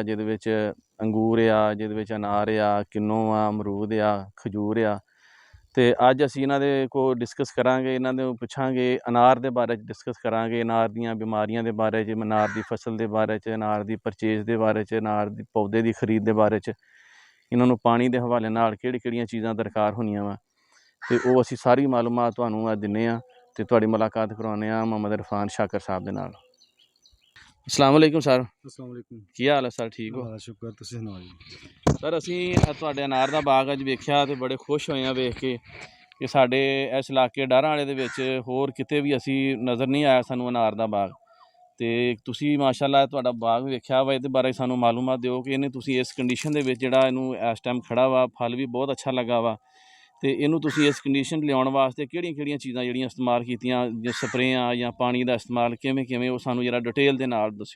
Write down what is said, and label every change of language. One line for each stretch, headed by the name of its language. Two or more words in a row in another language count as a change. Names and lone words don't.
Punjabi: جیہدے وچ انگور جیہدے وچ انار کنو امرود کھجور تو اج اسیں اینہاں دے کول ڈسکس کراں گے، اینہاں دے پچھاں گے انار دے بارے چ ڈسکس کراں گے، انار دیاں بیماریاں دے بارے چ، انار دی فصل دے بارے چ، انار دی پرچیز دے بارے چ، انار دی پودے دی خرید دے بارے چ، اینہاں نوں پانی دے حوالے نال کیہڑیاں چیزاں درکار ہوندیاں وا تے اوہ اسیں ساری معلومات تہانوں اج دینے تے تہاڈی ملاقات کروانے محمد عرفان شاکر صاحب دے نال.
Arabic: السلام عليكم सर। السلام عليكم.
Punjabi: کی حال ہے سر؟ ٹھیک ہو? शुक्र, تسیں سناؤ جی. سر اسیں تہاڈے انار دا باغ اج ویکھیا تے بڑے خوش ہوئے ویکھ کے کہ ساڈے اس علاقے ڈاراں والے دے وچ ہور کتے وی اسیں نظر نہیں آیا سانوں انار دا باغ. تے تسیں ماشاءاللہ تہاڈا باغ ویکھیا وا، ایہدے بارے سانوں معلومات دیو کہ ایہنے تسیں اس کنڈیشن دے وچ جیہڑا ایہنوں اس ٹائم کھڑا وا، پھل وی بہت اچھا لگا وا تے ایہنوں تسیں اس کنڈیشن لیاؤن واسطے کیہڑیاں چیزاں جیہڑیاں استعمال کیتیاں، یاں سپریاں یاں پانی دا استعمال کویں اوہ سانوں ذرا ڈیٹیل دے نال دسیو.